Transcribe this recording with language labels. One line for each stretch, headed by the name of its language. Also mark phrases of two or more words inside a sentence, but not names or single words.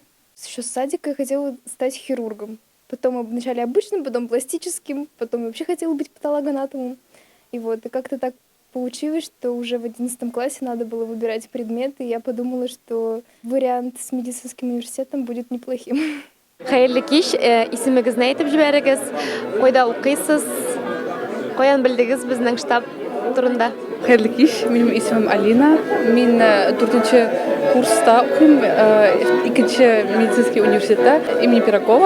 Russian: Еще с садика я хотела стать хирургом. Потом вначале обычным, потом пластическим, потом вообще хотела быть патологоанатомом. И вот, и как-то так получилось, что уже в 11 классе надо было выбирать предметы, и я подумала, что вариант с медицинским университетом будет неплохим.
Tatar: Хәерле кич, исемегезне әйтеп җибәрегез, кайда укыйсыз, каян белдегез безнең штаб турында? Хәерле кич, минем исемем Алина. Мин 4-нче курста укыйм, 2-нче медицинский университетта имени Пирогова.